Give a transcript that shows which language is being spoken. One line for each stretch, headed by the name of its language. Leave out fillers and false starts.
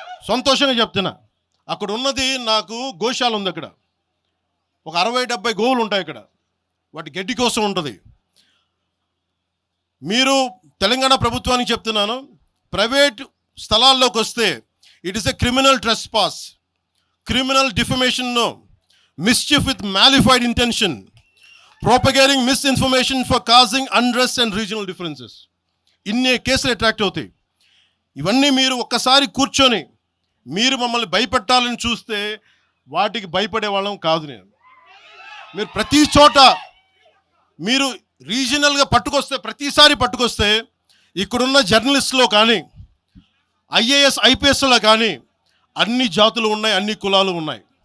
Telugu: సంతోషంగా చెప్తున్నా. అక్కడ ఉన్నది నాకు గోశాల ఉంది, అక్కడ ఒక 60-70 గోవులు ఉంటాయి అక్కడ, వాటి గడ్డి కోసం ఉంటుంది. మీరు తెలంగాణ ప్రభుత్వానికి చెప్తున్నాను, ప్రైవేట్ స్థలాల్లోకి వస్తే
English: It is a criminal trespass. criminal defamation, no. Mischief with malified intention, propagating misinformation for causing unrest and regional differences.
Telugu: ఇన్ని కేసులు అట్రాక్ట్ అవుతాయి. ఇవన్నీ మీరు ఒక్కసారి కూర్చొని మీరు మమ్మల్ని భయపెట్టాలని చూస్తే వాటికి భయపడే వాళ్ళం కాదు. మీరు ప్రతి చోట మీరు రీజనల్గా ప్రతిసారి పట్టుకొస్తే ఇక్కడున్న జర్నలిస్టులో కానీ ఐఏఎస్ ఐపీఎస్లో కానీ అన్ని జాతులు ఉన్నాయి, అన్ని కులాలు ఉన్నాయి.